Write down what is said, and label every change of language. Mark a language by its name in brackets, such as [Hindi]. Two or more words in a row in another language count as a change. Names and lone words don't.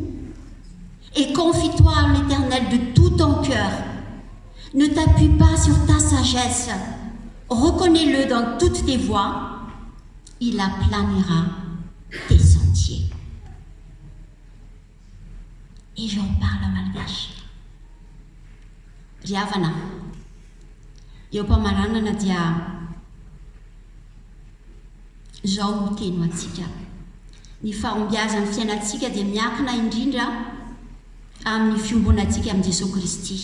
[French] Et confie-toi en l'Éternel de tout ton cœur. Ne t'appuie pas sur ta sagesse. Reconnais-le dans toutes tes voies. Il aplanira tes sentiers. Et j'en parle en malgache. [Malagasy] Riavana. Eo mpamaranana dia zao no teny antsika. Ny fahombiazan'ny fiainantsika dia miankina indrindra amin'ny fiombonantsika amin'i Jesosy Kristy.